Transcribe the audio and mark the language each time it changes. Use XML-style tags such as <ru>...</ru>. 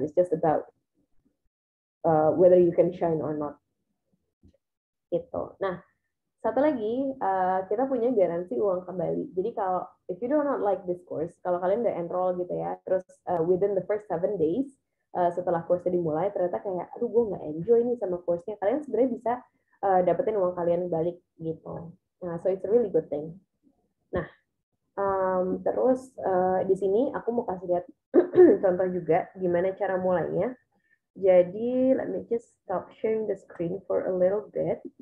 <en>It's just about whether you can shine or not.</en> <id>Gitu. Nah, satu lagi, kita punya garansi uang kembali. Jadi kalau</id> <en>if you do not like this course,</en> <id>kalau kalian udah enroll gitu ya, terus</id> <en>within the first 7 days</en> <id>setelah course-nya dimulai, ternyata kayak, aduh gue nggak enjoy nih sama course-nya, kalian sebenarnya bisa dapetin uang kalian balik gitu.</id> <en>Nah, so it's a really good thing.</en> <id>Nah, terus di sini aku mau kasih lihat contoh juga gimana cara mulainya. Jadi,</id> <en>let me just stop sharing the screen for a little bit.</en>